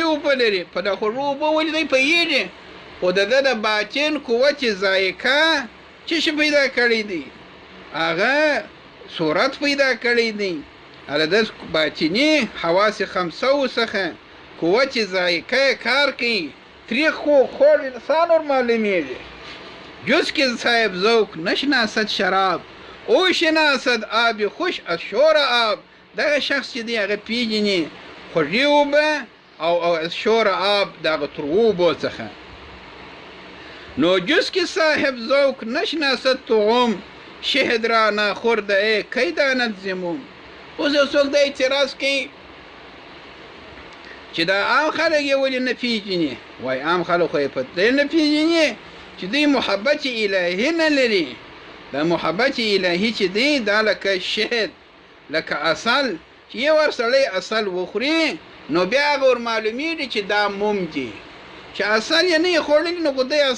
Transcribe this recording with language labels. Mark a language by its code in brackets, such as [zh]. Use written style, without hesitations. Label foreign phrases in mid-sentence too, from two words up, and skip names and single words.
[ps] اوبه لري په دا خوږو اوبه ولې دی پوهېږي خو د ده د باطن قوه چې ذایقه څه شي پیدا کړی دی هغه صورت پیدا کړی دی هغه د باطني حواس خمسو څخه قوه چې ذایقه کار کوي تریخ خو خوږ انسان ور معلومېږي [fa] جز که صاحب ذوق نشناسد شراب او شناسد آب خوش از شور آب [ps] دغه شخص چې دی هغه پیژني خوږې اوبه او [fa] از شور آب [ps] دغه تروو اوبو څخه [fa] نو جز که صاحب ذوق نشناسد طعوم شهد را ناخورده ای کی داند زموم [ps] اوس یو څوک دا اعتراض کوي چې دا عام خلک یې ولې نه پیژني وایي عام خلک خو یې په دې نه پیژني چې دوی محبت الهي نه لري دا محبت الهي چې دی دا لکه شهد لکه اصل چې یو ور سړی اصل وخوري نو بیا هغه ور معلومېږي چې دا موم دی چې اصل یې نه یې خوړلی نو خو دی اصل